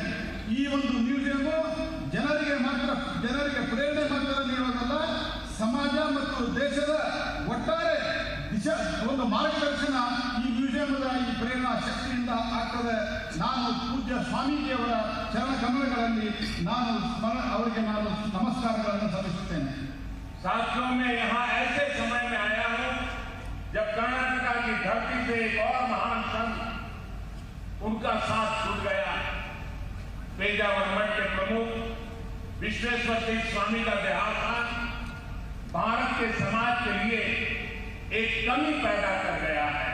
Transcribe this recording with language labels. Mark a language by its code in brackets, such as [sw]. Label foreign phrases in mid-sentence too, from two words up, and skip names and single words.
[kn] ಈ ಒಂದು ಮ್ಯೂಸಿಯಂ ಜನರಿಗೆ ಪ್ರೇರಣೆ ಮಾತ್ರ ನೀಡೋದಲ್ಲ, ಸಮಾಜ ಮತ್ತು ದೇಶದ ಒಟ್ಟಾರೆ ಒಂದು ಮಾರ್ಗದರ್ಶನ ಈ ಮ್ಯೂಸಿಯಂದ ಈ ಪ್ರೇರಣಾ ಶಕ್ತಿಯಿಂದ ಆಗ್ತದೆ. ನಾನು ಪೂಜ್ಯ ಸ್ವಾಮೀಜಿಯವರ ಚರಣ ಕಮಲಗಳಲ್ಲಿ ಅವರಿಗೆ ನಾನು ನಮಸ್ಕಾರಗಳನ್ನು ಸಲ್ಲಿಸುತ್ತೇನೆ. [hi] साथियों में यहाँ ऐसे समय में आया हूँ जब कर्नाटका की धरती से एक और महान संत उनका साथ छूट गया। पेजावर मठ के प्रमुख विश्वेश्वर तीर्थ स्वामी का देहांत भारत के समाज के लिए एक कमी पैदा कर गया है।